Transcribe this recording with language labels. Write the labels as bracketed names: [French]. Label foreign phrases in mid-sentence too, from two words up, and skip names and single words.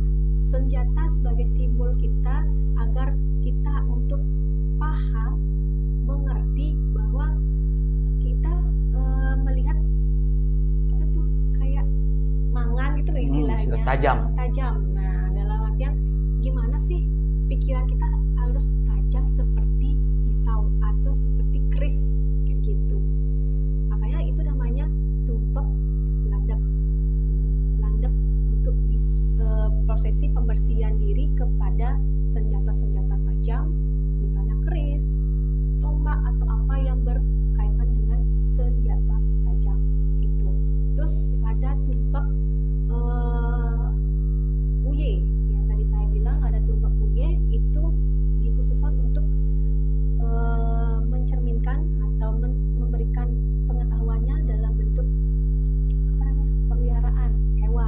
[Indonesian] Senjata sebagai simbol kita agar kita untuk paham, mengerti bahwa kita melihat apa tuh kayak manga istilah tajam. Tajam. Nah, dalam artian gimana sih pikiran kita harus tajam seperti pisau atau seperti keris kayak gitu. Makanya itu namanya tumpek landep. Landep untuk prosesi pembersihan diri kepada senjata-senjata tajam, misalnya keris, tombak atau apa yang berkaitan dengan senjata tajam itu. Terus ada tumpek uye yang tadi saya bilang, ada tumpek uye itu dikhususkan untuk mencerminkan atau memberikan pengetahuannya dalam bentuk peliharaan hewan.